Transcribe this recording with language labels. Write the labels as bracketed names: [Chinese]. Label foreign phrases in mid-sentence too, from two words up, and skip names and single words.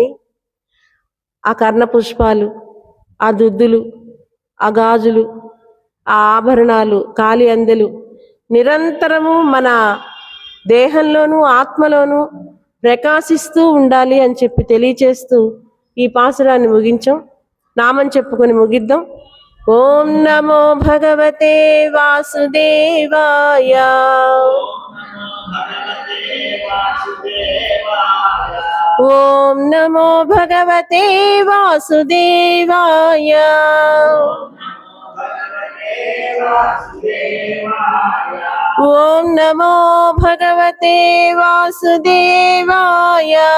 [Telugu] ఆ కర్ణ పుష్పాలు, ఆ దుద్దులు, ఆ గాజులు, ఆ ఆభరణాలు, కాలి అందెలు నిరంతరము మన దేహంలోనూ ఆత్మలోనూ ప్రకాశిస్తూ ఉండాలి అని చెప్పి తెలియచేస్తూ ఈ పాసురాన్ని ముగించాం. నామం చెప్పుకొని ముగిద్దాం. [Sanskrit] ఓం నమో భగవతే వాసుదేవాయ. ఓం నమో భగవతే వాసుదేవాయ. ఓం నమో భగవతే వాసుదేవాయ.